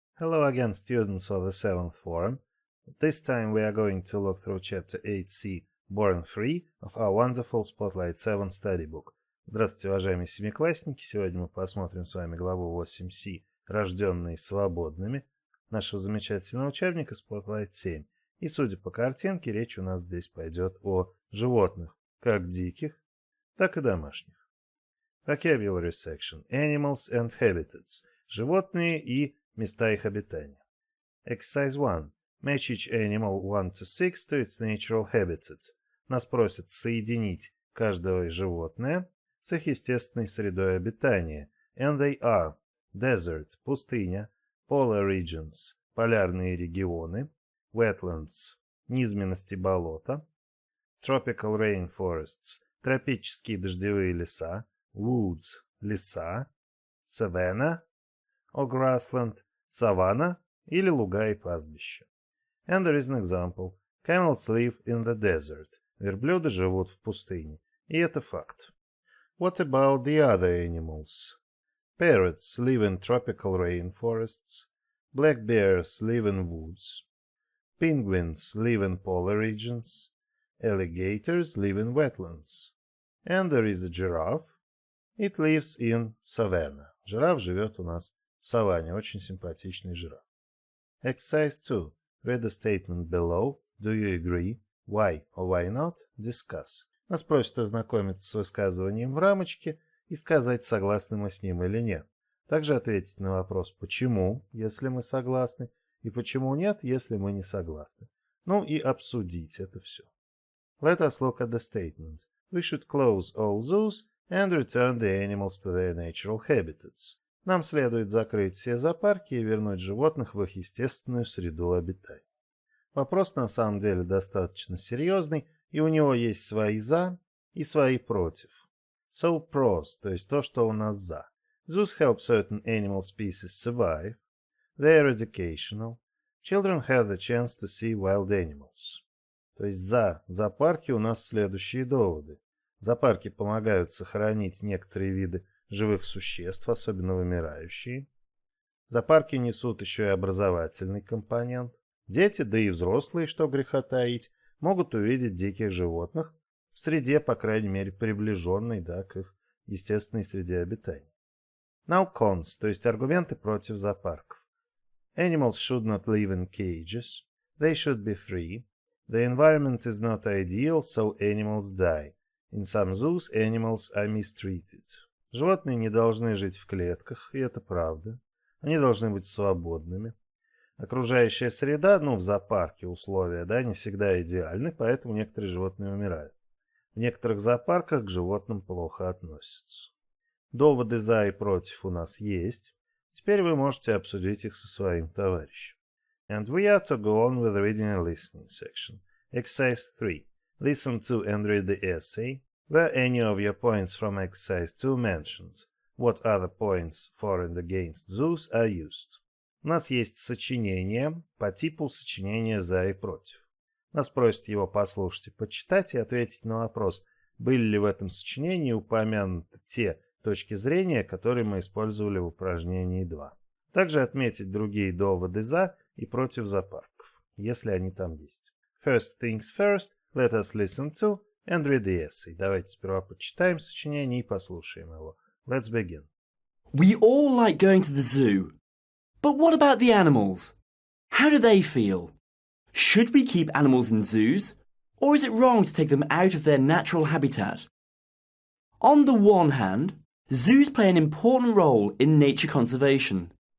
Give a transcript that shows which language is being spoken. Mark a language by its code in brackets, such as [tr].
[en] Hello again, students of the 7th form. This time we are going to look through Chapter 8C, Born Free, of our wonderful Spotlight 7 study book. [ru] Здравствуйте, уважаемые семиклассники! Сегодня мы посмотрим с вами главу 8C «Рожденные свободными» нашего замечательного учебника Spotlight 7. И судя по картинке, речь у нас здесь пойдет о животных, как диких, так и домашних. [en] Vocabulary section. Animals and habitats. [ru] Животные и места их обитания. [en] Exercise 1. Match each animal 1 to 6 to its natural habitat. [ru] Нас просят соединить каждое животное с их естественной средой обитания. [en] And they are desert – пустыня, polar regions – [ru] полярные регионы, [en] wetlands – [ru] низменности болота, [en] tropical rainforests – [ru] тропические дождевые леса, [en] woods – леса, savanna or grassland – [ru] саванна или луга и пастбища. [en] And there is an example. Camels live in the desert. [ru] Верблюды живут в пустыне. И это факт. [en] What about the other animals? Parrots live in tropical rainforests. Black bears live in woods. Penguins live in polar regions. Alligators live in wetlands. And there is a giraffe. It lives in savanna. [ru] Жираф живет у нас в саванне. Очень симпатичный жираф. [en] Exercise 2. Read the statement below. Do you agree? Why or why not? Discuss. [ru] Нас просят ознакомиться с высказыванием в рамочке и сказать, согласны мы с ним или нет. Также ответить на вопрос «почему?», если мы согласны, и «почему нет?», если мы не согласны. Ну и обсудить это все. [en] Let us look at the statement. We should close all zoos and return the animals to their natural habitats. [ru] Нам следует закрыть все зоопарки и вернуть животных в их естественную среду обитания. Вопрос на самом деле достаточно серьезный, и у него есть свои «за» и свои «против». [en] So pros, [ru] то есть то, что у нас «за». [en] Zoos help certain animal species survive. They are educational. Children have the chance to see wild animals. [ru] То есть «за» зоопарки у нас следующие доводы. Зоопарки помогают сохранить некоторые виды живых существ, особенно вымирающие. Зоопарки несут еще и образовательный компонент. Дети, да и взрослые, что греха таить, могут увидеть диких животных в среде, по крайней мере, приближенной, к их естественной среде обитания. [en] Now cons, [ru] то есть аргументы против зоопарков. [en] Animals should not live in cages. They should be free. The environment is not ideal, so animals die. In some zoos, animals are mistreated. [ru] Животные не должны жить в клетках, и это правда. Они должны быть свободными. Окружающая среда, в зоопарке условия, не всегда идеальны, поэтому некоторые животные умирают. В некоторых зоопарках к животным плохо относятся. Доводы за и против у нас есть. Теперь вы можете обсудить их со своим товарищем. [en] And we are to go on with reading and listening section. Exercise 3. Listen to and read the essay. Were any of your points from exercise 2 mentioned? What other points for and against zoos are used? [ru] У нас есть сочинение по типу сочинения «за» и «против». Нас просят его послушать и почитать и ответить на вопрос, были ли в этом сочинении упомянуты те точки зрения, которые мы использовали в упражнении 2. Также отметить другие доводы «за» и «против» зоопарков, если они там есть. [en] First things first, let us listen to and read the essay. [ru] Давайте сперва почитаем сочинение и послушаем его. [en] Let's begin. We all like going to the zoo. But what about the animals? How do they feel? Should we keep animals in zoos, or is it wrong to take them out of their natural habitat? On the one hand, zoos play an important role in nature conservation.